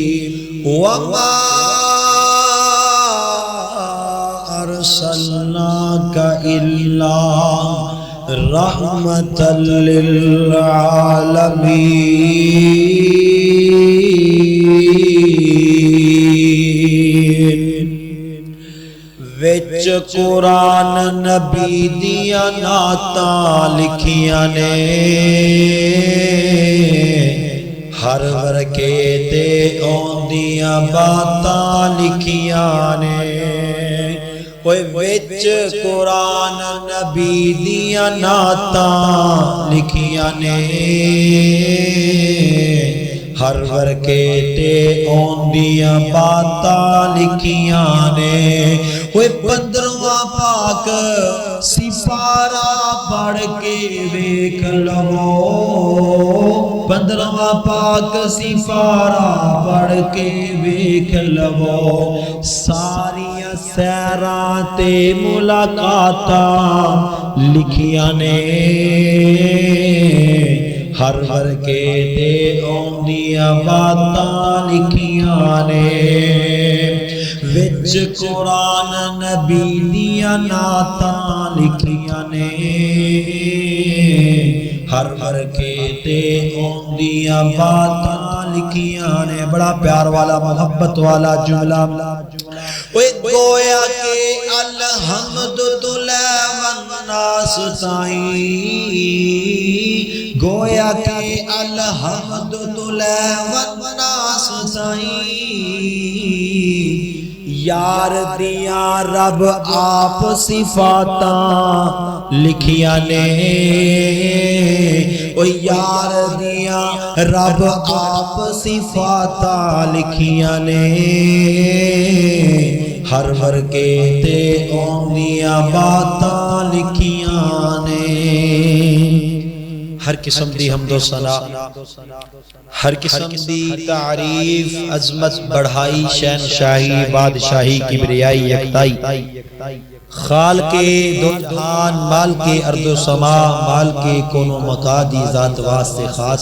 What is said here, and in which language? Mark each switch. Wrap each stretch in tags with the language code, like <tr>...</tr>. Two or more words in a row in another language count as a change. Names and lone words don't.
<ar>وما أرسلناك إلا رحمة للعالمين.</ar> <pa>وچ قرآن نبی دیا نعتاں لکھیاں نے، ہر ورکے تے اوندیاں باتاں لکھیاں نے. وچ قرآن نبی دیا نعتاں لکھیاں نے، ہر ورکے تے اوندیاں باتاں لکھیاں نے. وہ 15واں پاک سپارہ پڑھ کے ویکھ لو، 15واں پاک سپارہ پڑھ کے ویکھ لو. ساریاں سیراں تے ملاقاتاں لکھیاں نے، ہر ورکے تے اوندیاں باتاں لکھیاں نے. وچ قرآن نبی دیا نعتاں لکھیاں نے، ہر ورکے تے اوندیاں باتاں لکھیاں نے. بڑا پیار والا محبت والا جملہ. گویا کہ الحمد والناس تائیں، گویا کہ الحمد والناس تائیں یار دیاں رب آپ صفاتاں لکھیاں نے. او یار دیاں رب آپ صفاتاں لکھیاں نے، ہر ورکے تے اوندیاں باتاں لکھیاں نے. ہر قسم دی حمد و ثنا، ہر قسم دی تعریف، عظمت، بڑھائی، شہنشاہی، بادشاہی، کبریائی، یکتائی خالق دو جہان، مال کے ارض و سما، مال کے کون و مکان دی ذات واسطے خاص.</pa>